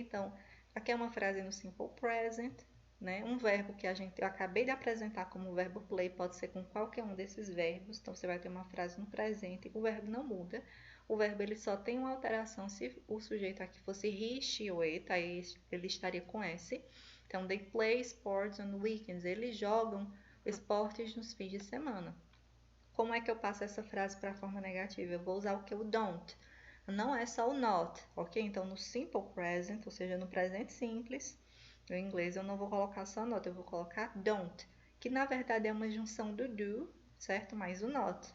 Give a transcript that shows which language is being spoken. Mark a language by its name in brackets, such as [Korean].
[Portuguese] Então, aqui é uma frase no simple present, né? Um verbo que eu acabei de apresentar como o verbo play pode ser com qualquer um desses verbos. Então, você vai ter uma frase no presente, o verbo não muda. O verbo ele só tem uma alteração se o sujeito aqui fosse he, she ou it, aí ele estaria com S. [English] Então, they play sports on weekends. [Portuguese] Eles jogam esportes nos fins de semana. Como é que eu passo essa frase para a forma negativa? Eu vou usar o que? O don't. Não é só o not, ok? Então, no simple present, ou seja, no presente simples, no inglês eu não vou colocar só not, eu vou colocar don't, que na verdade é uma junção do do, certo? Mais o not.